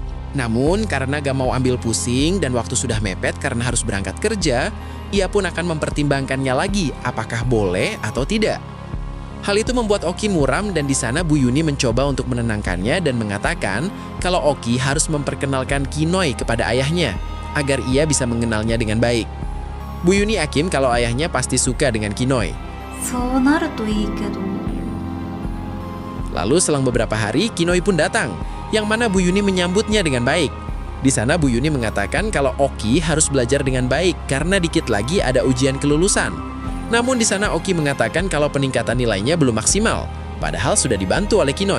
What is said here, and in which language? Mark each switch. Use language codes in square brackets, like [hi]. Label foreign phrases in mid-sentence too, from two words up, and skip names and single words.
[id] Namun karena gak mau ambil pusing dan waktu sudah mepet karena harus berangkat kerja, ia pun akan mempertimbangkannya lagi apakah boleh atau tidak. Hal itu membuat Oki muram dan di sana Bu Yuni mencoba untuk menenangkannya dan mengatakan kalau Oki harus memperkenalkan Kinoi kepada ayahnya agar ia bisa mengenalnya dengan baik. Bu Yuni yakin kalau ayahnya pasti suka dengan Kinoi. [ja] そうなるといいけど。 [id] Lalu selang beberapa hari Kinoi pun datang, yang mana Bu Yuni menyambutnya dengan baik. Di sana Bu Yuni mengatakan kalau Oki harus belajar dengan baik karena dikit lagi ada ujian kelulusan. Namun di sana Oki mengatakan kalau peningkatan nilainya belum maksimal, padahal sudah dibantu oleh Kinoi.